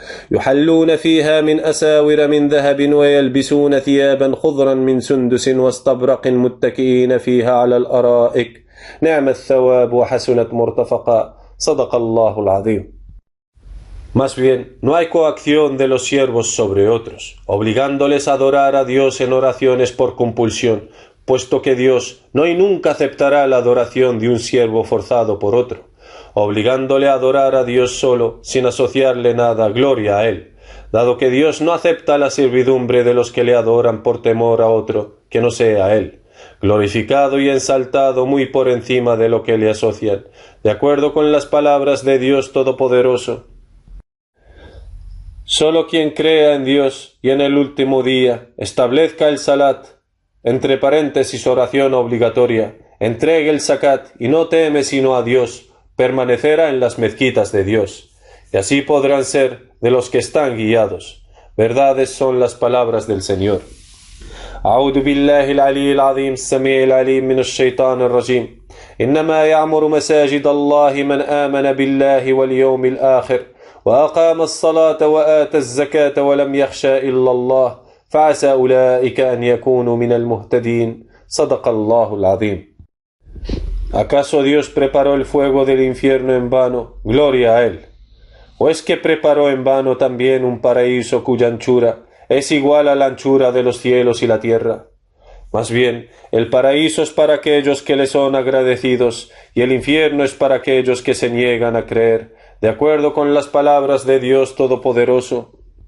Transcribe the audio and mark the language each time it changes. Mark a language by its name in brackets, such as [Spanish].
[Arabic] يحلون فيها من أساور من ذهب ويلبسون ثيابا خضرا من سندس واستبرق متكئين فيها على الأرائك نعم الثواب وحسنت مرتفقا صدق الله العظيم. [Spanish] Más bien, no hay coacción de los siervos sobre otros, obligándoles a adorar a Dios en oraciones por compulsión, puesto que Dios no y nunca aceptará la adoración de un siervo forzado por otro, obligándole a adorar a Dios solo, sin asociarle nada, gloria a Él, dado que Dios no acepta la servidumbre de los que le adoran por temor a otro, que no sea Él, glorificado y ensaltado muy por encima de lo que le asocian, de acuerdo con las palabras de Dios Todopoderoso. Solo quien crea en Dios y en el último día, establezca el salat, entre paréntesis oración obligatoria, entregue el zakat y no teme sino a Dios, permanecerá en las mezquitas de Dios, y así podrán ser de los que están guiados. Verdades son las palabras del Señor. [Arabic] أعوذ بالله العلي العظيم السميع العليم من الشيطان الرجيم إنما يعمر مساجد الله من آمن بالله واليوم الآخر وأقام الصلاة وآتى الزكاة ولم يخشى إلا الله فعسى أولئك أن يكونوا من المهتدين صدق الله العظيم. [Spanish] ¿Acaso Dios preparó el fuego del infierno en vano? Gloria a Él. ¿O es que preparó en vano también un paraíso cuya anchura es igual a la anchura de los cielos y la tierra? Más bien, el paraíso es para aquellos que le son agradecidos y el infierno es para aquellos que se niegan a creer, de acuerdo con las palabras de Dios Todopoderoso.